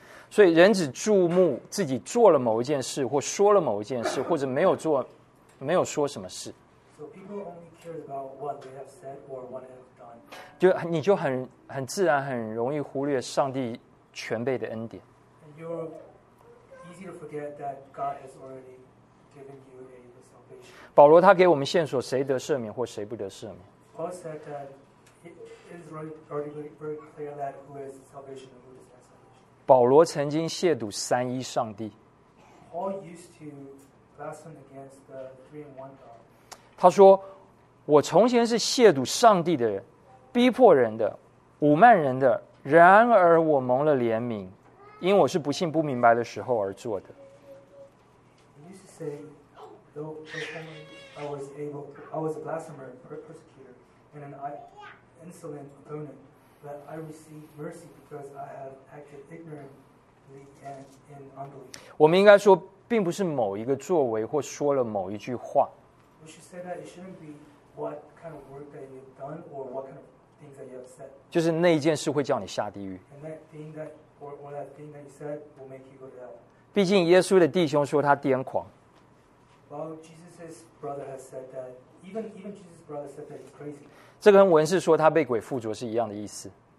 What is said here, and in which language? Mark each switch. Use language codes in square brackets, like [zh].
[zh] 所以人只注目自己做了某一件事，或说了某一件事，或者没有做，没有说什么事。 [en] So people only cares about what they have said or what they have done. [zh] 就你就很自然、很容易忽略上帝全备的恩典。 [en] And you're easy to forget that God has already given you a salvation. [zh] 保罗他给我们线索，谁得赦免或谁不得赦免。 [en] Paul said that it is already very clear that who is salvation. And who is [zh] 保罗曾经亵渎三一上帝。 [en] Paul used to blaspheme against the three and one God. [zh] 他说：“我从前是亵渎上帝的人，逼迫人的，侮慢人的。然而我蒙了怜悯，因我是不信不明白的时候而做的。” [en] He used to say, though I was a blasphemer, persecutor, and an insolent opponent. That I receive mercy because I have acted ignorantly and in unbelief. [zh] 我们应该说，并不是某一个作为或说了某一句话。 [en] We should say that it shouldn't be what kind of work that you've done or what kind of things that you have said. [zh] 就是那一件事会叫你下地狱。 [en] And that thing that or that thing that you said will make you go to hell. [zh] 毕竟耶稣的弟兄说他癫狂。 [en] Well, Jesus's brother has said that. Even Jesus's brother said that he's crazy. [zh] 这跟文士说他被鬼附着是一样的意思。